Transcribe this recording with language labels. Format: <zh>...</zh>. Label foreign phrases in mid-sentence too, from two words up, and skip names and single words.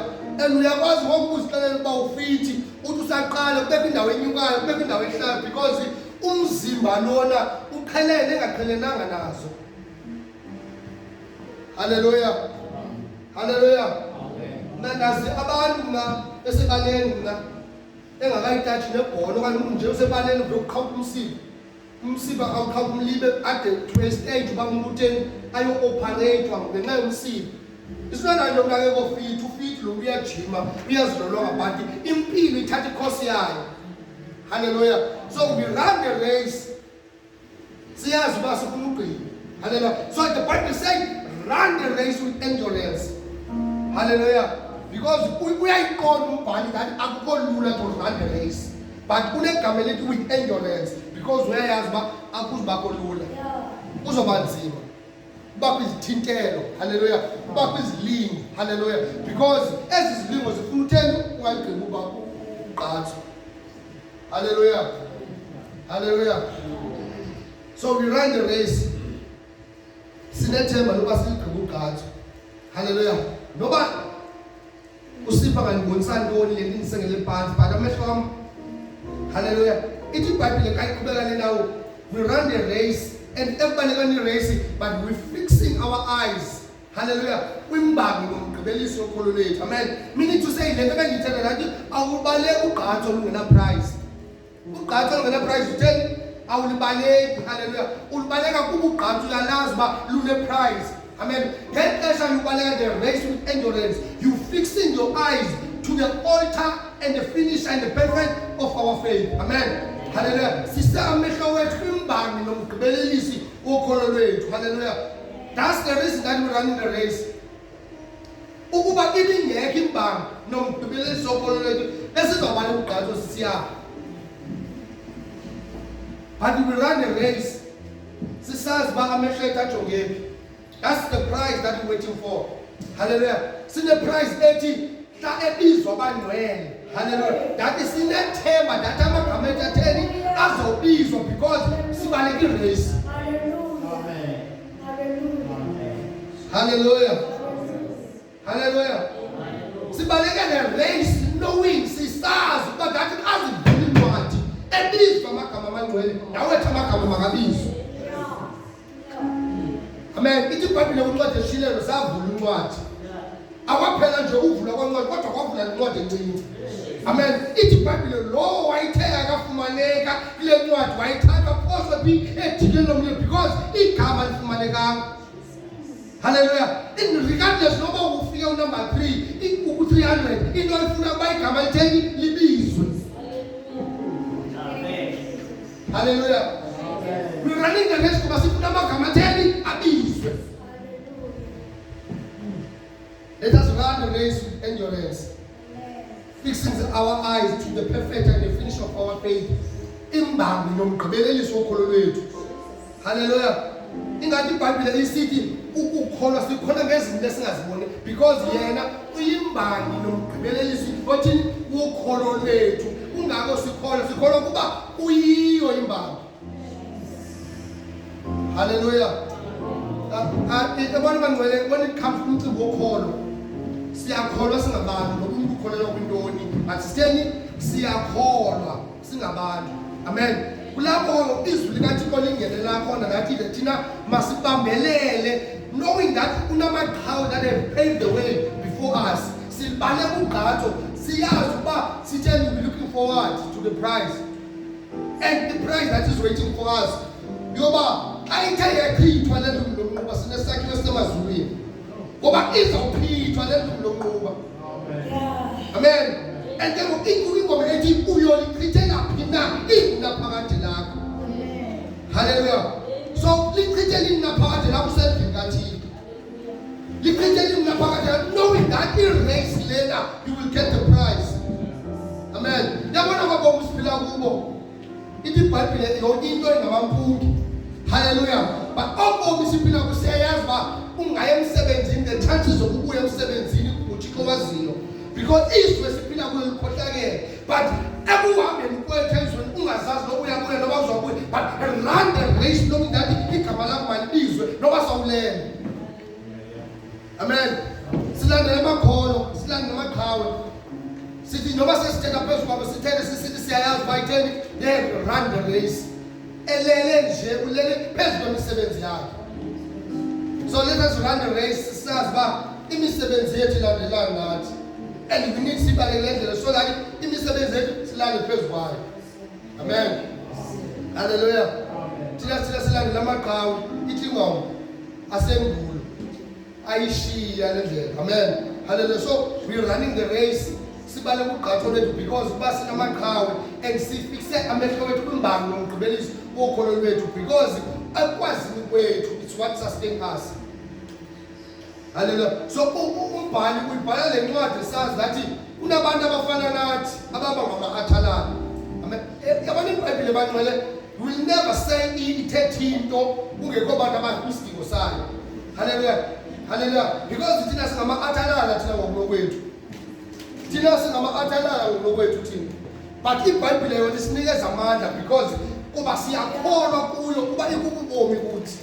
<xh>And uyakwazi ngoku uzixelela uba ufithi uthi usaqala kubekho indawo enyukayo kubekho indawo ehlayo because umzimba lona uqhelene engaqhelenanga nazo. Hallelujah. Hallelujah. Nandazi abantu mna esebaleni mna engakayitathi nebhola okanye umuntu nje usebaleni uzokuqhawuka umsipha awuqhawuka umlibe ade</xh> <en>to a stage</en> <xh>uba umuntu utheni ayo-operate-wa ngenxa yomsipha. Isona nto mnakekho fit ufit lo uyajima uyazilolonga but impilo ithatha ikhosi yayo.</xh> <en>Hallelujah. So we run the race</en> <xh>siyazi uba sifuna ugqiba. Hallelujah.</xh> <en>So the Bible says run the race with endurance.</en> <xh>Hallelujah. Because uyayiqonda umbhali that akukho lula</xh> <en>to run the race</en> <xh>but unegama elithi</xh> <en>with endurance</en> <xh>because uyayazi uba akuzubakho lula kuzoba nzima uba kwizithintelo. Hallelujah. Uba kwizilingo. Hallelujah. Because ezi zilingo zifuna utheni ungayigqibi uba ugqatso. Hallelujah. Hallelujah.</xh> <en>So we run the race</en> <xh>sinethemba loba siligqibe ugqatso. Hallelujah. Noba usipha kanibonisa ntoni le ndisengele phansi but amehlo am.</xh> <en>Hallelujah.</en> <xh>Ithi iBhayibhile xa iqhubeka lenawo</xh> <en>we run the race and everybody race but we fixing our eyes.</en> <xh>Hallelujah. Kwimbangi nomgqibelisi wokholo lwethu. Amen.</xh> <en>Meaning to say</en> <xh>le nto bendiyithetha nathi awubaleki ugqatso olungena prize. Ugqatso olungena prize utheni awulibaleki. Hallelujah. Ulibaleka kuba ugqatso uyalazi uba lune-prize. Amen. Ngeli xesha ubaleka</xh> <en>the race with endurance you fixing your eyes to the altar and the finish and the perfect of our faith.</en> <xh>Amen. Hallelujah. Sise amehlo wethu kwimbangi nomgqibelelisi wokholo lwethu. Hallelujah.</xh> <en>That's the reason that we run in the race.</en> <xh>Ukuba ibingekho imbanga nomgqibeleli sokolo lethu esizobala umgqatso sisiya.</xh> <en>But we run a race.</en> <xh>Sisazi ba amehlo ethu ajongephi.</xh> <en>That's the prize that we're waiting for.</en> <xh>Hallelujah. Sine prize ethi hla ebizwa abangcwele. Hallelujah.</xh> <en>That is</en> <xh>sinethemba that amagama ethu atheni azobizwa because sibaleke i-race. Hallelujah. Hallelujah. Sibaleke</xh> <en>the race knowing</en> <xh>sisazi ukuba that azivula incwadi ebizwa amagama amangcwele nawethu amagama makabizwe. Amen. Ithi iBhayibhile kwincwadi eshilelo savula incwadi. Akwaphela nje uvula kwencwadi kodwa kwavula incwadi encinci. Amen. Ithi iBhayibhile lo wayithe akafumaneka kule ncwadi wayithatha phoswe phi ejikeni lomlilo because igama lifumanekanga. Hallelujah.</xh> <en>In regardless</en> <xh>noba ufika unumber 3 ku-300 into alifuna kuba igama litheni libizwe. Hallelujah.</xh> <en>We're running the race</en> <xh>kuba sifuna amagama atheni abizwe.</xh> <en>Let us run the race with endurance, fixing our eyes to the perfect and the finish of our faith.</en> <xh>Imbambi nomgqibelelisi wokholo lwethu. Hallelujah. Ingathi iBhayibhile isithi ukukholwa sikhona ngezinto esingaziboni because yena uyimbangi nomgqibelelisi othini wokholo lwethu. Kungako sikholwa kuba uyiyo imbangi. Hallelujah. Abantu bangcwele</xh> <en>when it comes to</en> <xh>umcimbi wokholo siyakholwa singabantu noba umuntu ukholelwa kwintoni but sitheni siyakholwa singabantu. Amen. Kulapho izwi likaThixo lingenela khona ngathi thina masibambelele</xh> <en>knowing that</en> <xh>kunamaqhawe</xh> <en>that have paved the way before us.</en> <xh>Sibale ugqatso siyazi ukuba sitheni</xh> <en>we looking forward to the prize and the prize that is waiting for us.</en> <xh>Yoba ayithe yaphithwa le ndlu lomnquba sinesakhiwo semazulwini ngoba izawuphithwa le ndlu lomnquba. Amen. And then ingoma ethi uyolichithela phi na ingunaphakade lakho. Hallelujah. So lichithele ingunaphakade lakho usendlini kaThixo. Lichithele ingunaphakade</xh> <en>knowing that</en> <xh>i-race lena</xh> <en>you will get the prize.</en> <xh>Amen. Yabona ngoba usiphila kubo. Ithi iBhayibhile yonke into engamampungi. Hallelujah. But obomi siphila kusiyayazi ba ungaya emsebenzini</xh> <en>the chances</en> <xh>zokubuya emsebenzini uThixo waziyo because izwe siphila kulo likhohlakele but ekuhambeni kwethu ezweni ungazazi nokuya kuye noba uzobuya but</xh> <en>run the race knowing that</en> <xh>igama lakho malibizwe noba sawulela. Amen. Silandele amakholo silandele amaqhawe sithi noba sesithetha phezu kwabo sithethe sisithi siyayazi bayitheni</xh> <en>they run the race.</en> <xh>Elele nje ulele phezu kwemisebenzi yakhe.</xh> <en>So let us run the race</en> <xh>sazi ba imisebenzi yethu ilandelana nathi</xh> <en>and we need</en> <xh>sibalekele ndlela</xh> <en>so that</en> <xh>imisebenzi yethu silale phezu kwayo. Amen. Hallelujah. Thina silandela amaqhawe ithi ingoma asengulo ayishiya le ndlela. Amen. Hallelujah.</xh> <en>So we are running the race</en> <xh>sibale ugqatso lethu because uba sinamaqhawe and sifixe amehlo wethu kwimbangi nomgqibelisi wokholo lwethu because akwazini kwethu</xh> <en>it's what sustains us.</en> <xh>Hallelujah. So umbhali uyibhala le ncwadi sazi that kunabantu abafana nathi ababa ngama-athalana. Amen. Yabona iBhayibhile bangcwele</xh> <en>will never say</en> <xh>ithethe into kungekho bantu abayisidingo sayo. Hallelujah. Hallelujah. Because thina singama-athalana thina ngokwethu. Thina singama-athalana ngokwethu thina. But iBhayibhile yona isinikeza amandla because kuba siyakholwa kuyo kuba ikububomi kuthi.</xh>